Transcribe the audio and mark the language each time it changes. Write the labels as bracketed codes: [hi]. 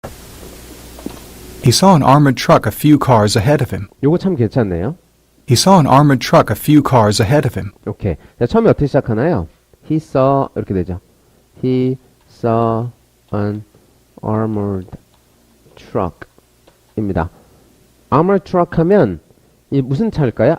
[en] He saw an armored truck a few cars ahead of him. [ko] 요거 참 괜찮네요. [en] He saw an armored truck a few cars ahead of him. [ko] 오케이. 자, 처음에 어떻게 시작하나요? [en] He saw [ko] 이렇게 되죠. [en] He saw an armored truck입니다. armored truck [ko] 하면 이 무슨 차일까요?